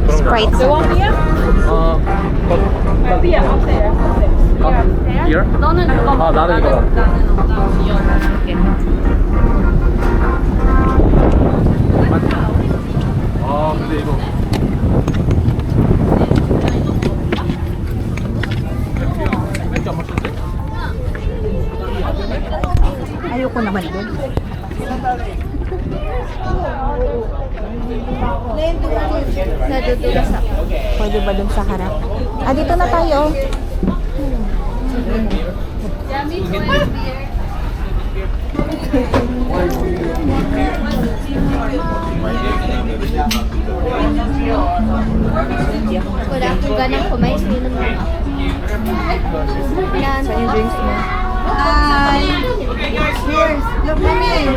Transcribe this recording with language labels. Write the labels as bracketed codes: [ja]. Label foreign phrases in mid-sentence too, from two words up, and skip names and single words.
[en] Sprite. Here? [ko] 너는 그거 먹어. 나는 이거. Okay. 근데 이거. 맥주 안 마셨는데? [tl] Ayoko naman dun. Nadudulas ako. Pwede ba dun sa harap? Dito na tayo. Wala akong ganang kumain. Sinom lang ako. Yan. Saan yung drinks mo? [en] Hi! Cheers! Look at me!